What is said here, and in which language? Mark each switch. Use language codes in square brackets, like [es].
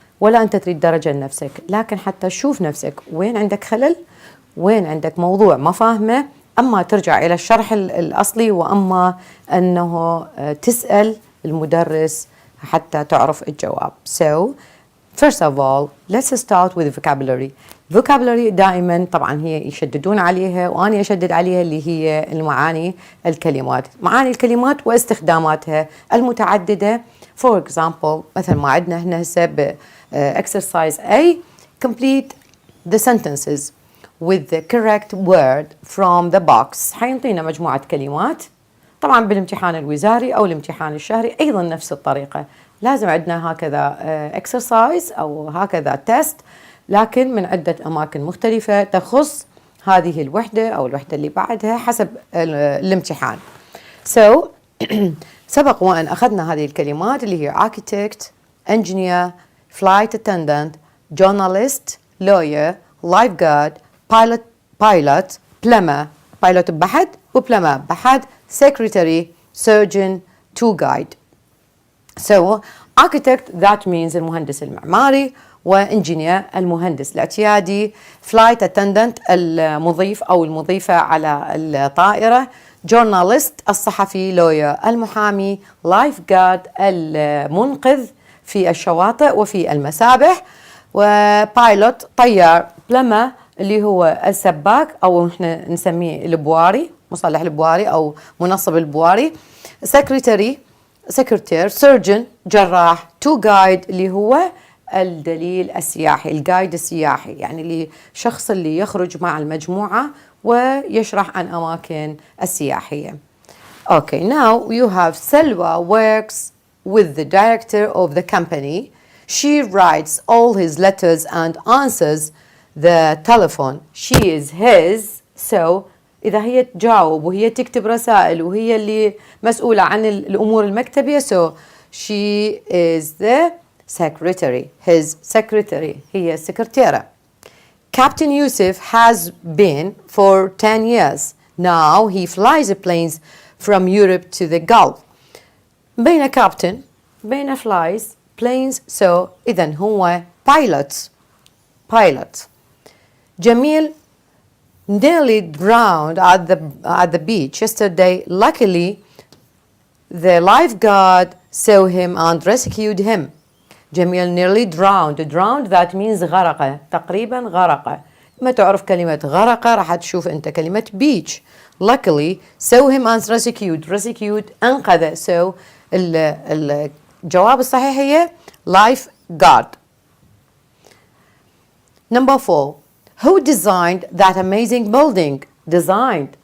[ar] ولا أنت تريد درجة لنفسك، لكن حتى تشوف نفسك وين عندك خلل، وين عندك موضوع ما فاهمه، أما ترجع إلى الشرح الأصلي، وأما أنه تسأل المدرس حتى تعرف الجواب. [en] So first of all let's start with vocabulary. [ar] vocabulary دائما طبعا هي يشددون عليها وأنا أشدد عليها، اللي هي المعاني الكلمات، معاني الكلمات واستخداماتها المتعددة. [en] for example [ar] مثل ما عندنا هنا هسه [en] exercise A complete the sentences with the correct word from the box. [ar] حينطينا مجموعة كلمات، طبعا بالامتحان الوزاري أو الامتحان الشهري أيضا نفس الطريقة، لازم عندنا هكذا exercise أو هكذا تيست، لكن من عدة أماكن مختلفة تخص هذه الوحدة أو الوحدة اللي بعدها حسب الامتحان. [en] So [ar] سبق وأن أخذنا هذه الكلمات اللي هي [en] architect, engineer, flight attendant, journalist, lawyer, lifeguard, pilot, plumber, pilot بحد وplumber بحد, secretary, surgeon, tour guide. So architect that means [ar] المهندس المعماري، وانجينير المهندس الاعتيادي، flight attendant المضيف أو المضيفة على الطائرة، journalist الصحفي، lawyer المحامي، lifeguard المنقذ في الشواطئ وفي المسابح، وبايلوت طيار، plumber اللي هو السباك أو احنا نسميه البواري، مصلح البواري أو منصب البواري، secretary surgeon جراح، tour guide اللي هو الدليل السياحي، الجايد السياحي، يعني اللي شخص اللي يخرج مع المجموعة ويشرح عن أماكن السياحية. [en] Okay, now you have Selwa works with the director of the company. She writes all his letters and answers the telephone. She is his. [ar] So إذا هي تجاوب وهي تكتب رسائل وهي اللي مسؤولة عن الأمور المكتبية، [en] so she is the secretary, his secretary، [ar] هي السكرتيرة. [en] Captain Yusuf has been for 10 years. Now he flies planes from Europe to the Gulf. بين captain بين flies planes، so [ar] إذن هو [en] pilot. Jamil nearly drowned at the beach yesterday. Luckily the lifeguard saw him and rescued him. Jamil nearly drowned that means [ar] غرق، تقريبا غرق. ما تعرف كلمة غرق راح تشوف أنت كلمة beach. [en] luckily saw him and rescued أنقذ. [ar] so الجواب الصحيح هي lifeguard. [en] Number 4. Who designed that amazing building? Designed.